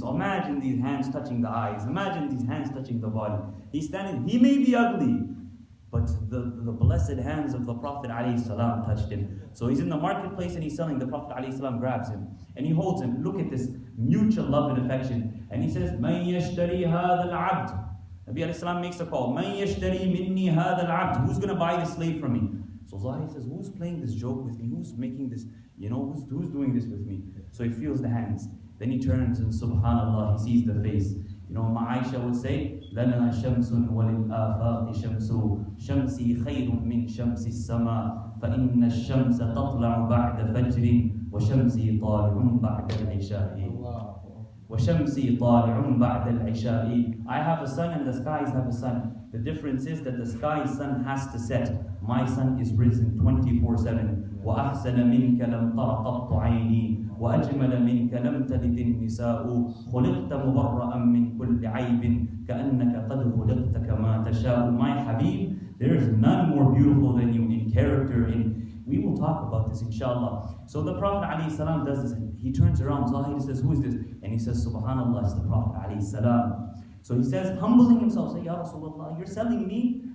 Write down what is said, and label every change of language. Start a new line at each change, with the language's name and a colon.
English: So imagine these hands touching the eyes. Imagine these hands touching the body. He's standing, he may be ugly, but the blessed hands of the Prophet ﷺ touched him. So he's in the marketplace and he's selling. The Prophet ﷺ grabs him and he holds him. Look at this mutual love and affection. And he says,
Arabic: مَنْ يَشْتَرِي هَذَا الْعَبْدِ.
English: Nabi ﷺ makes a call.
Arabic: مَنْ يَشْتَرِي مِنِّي هَذَا الْعَبْدِ.
English: Who's going to buy this slave from me? So Zahir says, who's playing this joke with me? Who's making this, who's doing this with me? So he feels the hands. Then he turns and subhanallah, he sees the face.
Arabic: Aisha would say, لَنَا شَمْسٌ وَلِلْآفَاقِ شَمْسُ شَمْسِي خَيْرٌ مِّن شَمْسِ السَّمَاءِ فَإِنَّ الشَّمْسَ تَطْلَعُ بَعْدَ فَجْرٍ وَشَمْسِي طَالِعٌ بَعْدَ الْعِشَاءِ وَشَمْسِي طَالِعٌ بَعْدَ الْعِشَاءِ.
English: I have a sun and the skies have a sun. The difference is that the sky's sun has to set. My sun is risen 24/7.
Arabic: وَأَحْسَنَ مِنْكَ لَمْ تَرَ قَطُّ عَيْنِي وأجمل منك لم تلد النساء خلقت مبرأ من كل عيب كأنك قد خلقت كما تشاء.
English: My Habib, there is none more beautiful than you in character. And we will talk about this inshallah. So the Prophet ﷺ does this and he turns around. Zahir says, who is this? And he says, subhanallah, it's the Prophet ﷺ. So he says, humbling himself, say, Ya Rasulullah, you're selling me?